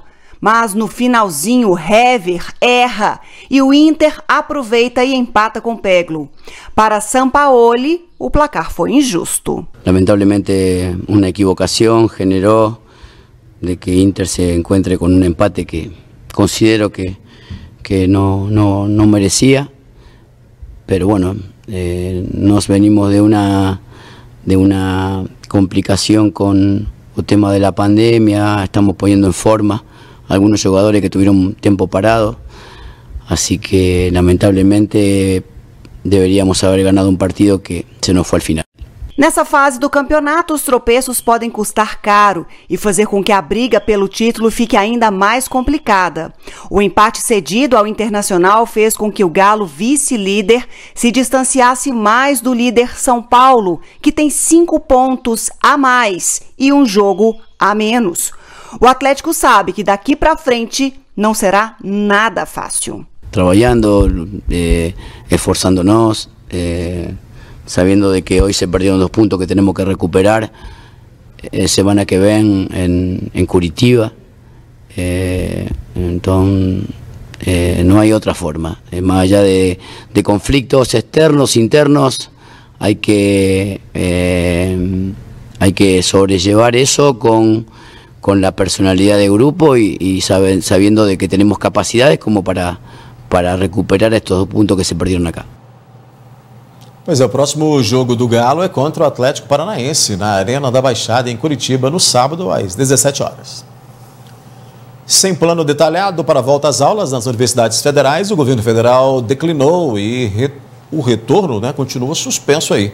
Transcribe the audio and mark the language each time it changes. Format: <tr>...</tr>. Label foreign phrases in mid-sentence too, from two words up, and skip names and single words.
<pt>Mas no finalzinho, Hever erra e o Inter aproveita e empata com Peglo. Para Sampaoli, o placar foi injusto. Lamentablemente, uma equivocação generou de que Inter se encontre com um empate que considero que não merecia.</pt> <es>Pero bueno,</es> <pt>nós venimos de uma complicação com o tema da pandemia,</pt> <es>estamos poniendo en forma algunos jugadores que tuvieron tiempo parado, así que lamentablemente deberíamos haber ganado un partido que se nos fue al final.</es> <pt>Nessa fase do campeonato, os tropeços podem custar caro e fazer com que a briga pelo título fique ainda mais complicada. O empate cedido ao Internacional fez com que o Galo, vice-líder, se distanciasse mais do líder São Paulo, que tem 5 pontos a mais e um jogo a menos. O Atlético sabe que daqui para frente não será nada fácil. Trabalhando,</pt> <es>esforçando-nos, sabiendo de que hoy se perdieron 2 puntos que tenemos que recuperar semana que ven en Curitiba, entonces no hay otra forma, más allá de conflictos externos, internos, hay que sobrellevar eso con la personalidad del grupo y sabiendo de que tenemos capacidades como para recuperar estos 2 puntos que se perdieron acá.</es> <pt>Pois é, o próximo jogo do Galo é contra o Atlético Paranaense, na Arena da Baixada, em Curitiba, no sábado, às 17 horas. Sem plano detalhado para a volta às aulas nas universidades federais, o governo federal declinou e o retorno continua suspenso aí.</pt>